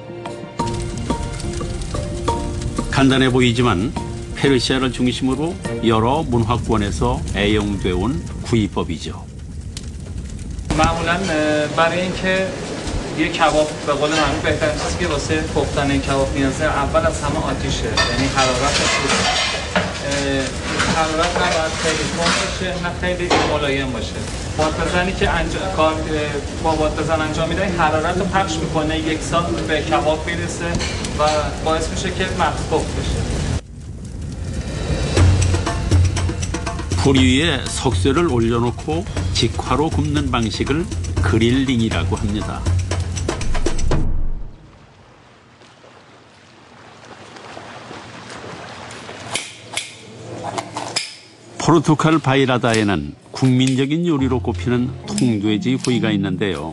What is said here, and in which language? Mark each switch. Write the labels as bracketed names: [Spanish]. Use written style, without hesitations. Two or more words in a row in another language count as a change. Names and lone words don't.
[Korean] 간단해 보이지만 페르시아를 중심으로 여러 문화권에서 애용돼 온 구이법이죠. [Persian] معمولا برای اینکه یه کباب به قول معروف بهترین چیزی که واسه پختن کباب نیازه اول از همه آتیشه، یعنی حرارت نباید خیلی تند باشه نه خیلی ملایم باشه. بادبزنی که با بادبزن انجام میده حرارت رو پخش میکنه، یکسان به کباب میرسه و باعث میشه که مغز پخت بشه. [Korean] 불 위에 석쇠를 올려놓고 직화로 굽는 방식을 그릴링이라고 합니다. 포르투갈 바이라다에는 국민적인 요리로 꼽히는 통돼지 구이가 있는데요.